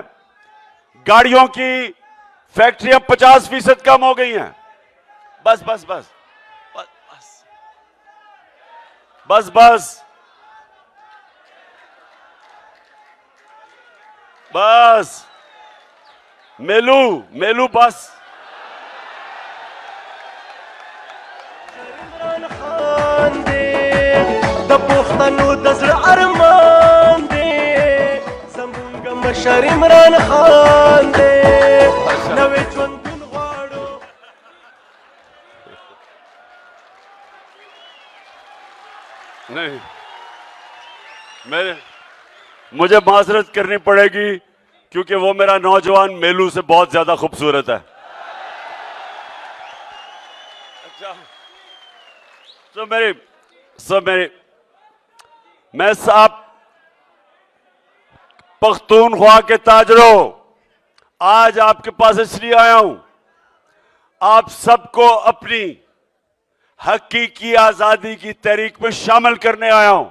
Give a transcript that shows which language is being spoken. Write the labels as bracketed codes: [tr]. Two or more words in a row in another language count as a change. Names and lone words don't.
[ur] گاڑیوں کی فیکٹریاں 50% کم ہو گئی ہیں. بس بس بس بس بس بس بس میلو بس. [ps] دبوختنو دزر ارمان دے زمونگا مشر عمران خان دے نوے ژوندون غواړو [ur] نہیں، مجھے معذرت کرنی پڑے گی کیونکہ وہ میرا نوجوان میلو سے بہت زیادہ خوبصورت ہے. اچھا، میں صاحب پختونخوا کے تاجروں، آج آپ کے پاس اس لیے آیا ہوں، آپ سب کو اپنی حقیقی آزادی کی تحریک میں شامل کرنے آیا ہوں.